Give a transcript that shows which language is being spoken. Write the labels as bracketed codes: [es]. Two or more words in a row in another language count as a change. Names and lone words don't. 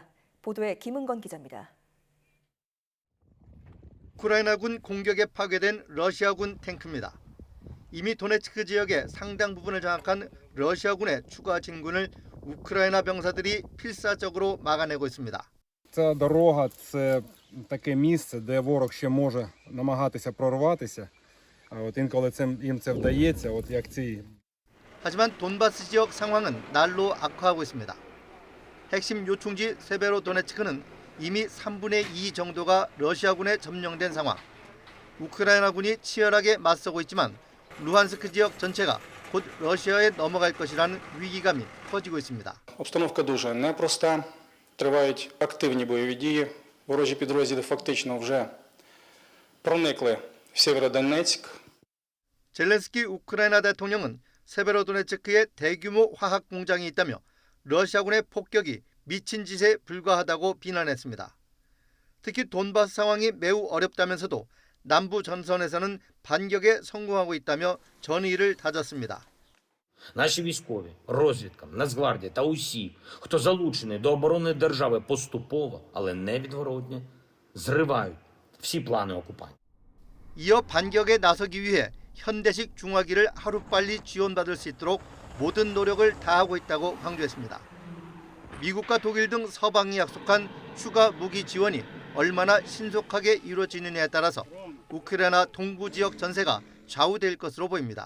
[ko] 보도에 김은건 기자입니다. 우크라이나군 공격에 파괴된 러시아군 탱크입니다. 이미 도네츠크 지역의 상당 부분을 장악한 러시아군의 추가 진군을 우크라이나 병사들이 필사적으로 막아내고 있습니다. [uk] Ця дорога – це таке місце, де ворог ще може намагатися прорватися. Інколи їм це вдається, як ці. [ko] 하지만 돈바스 지역 상황은 날로 악화하고 있습니다. 핵심 요충지 세베로도네츠크는 이미 3분의 2 정도가 러시아군에 점령된 상황. 우크라이나군이 치열하게 맞서고 있지만 루한스크 지역 전체가 곧 러시아에 넘어갈 것이라는 위기감이 커지고 있습니다. [uk] Обстановка дуже непроста. Тривають активні бойові дії. Ворожі підрозділи фактично вже проникли в Сєвєродонецьк. [ko] 젤렌스키 우크라이나 대통령은 세베로도네츠크에 대규모 화학 공장이 있다며 러시아군의 폭격이 미친 짓에 불과하다고 비난했습니다. 특히 돈바스 상황이 매우 어렵다면서도 남부 전선에서는 반격에 성공하고 있다며 전의를 다졌습니다. [uk] Наші військові, розвідка, Нацгвардія та усі, хто залучений до оборони держави поступово, але невідворотно, зривають всі плани окупантів. [ko] 이어 반격에 나서기 위해 현대식 중화기를 하루빨리 지원받을 수 있도록 모든 노력을 다하고 있다고 강조했습니다. 미국과 독일 등 서방이 약속한 추가 무기 지원이 얼마나 신속하게 이루어지느냐에 따라서 우크라이나 동부 지역 전세가 좌우될 것으로 보입니다.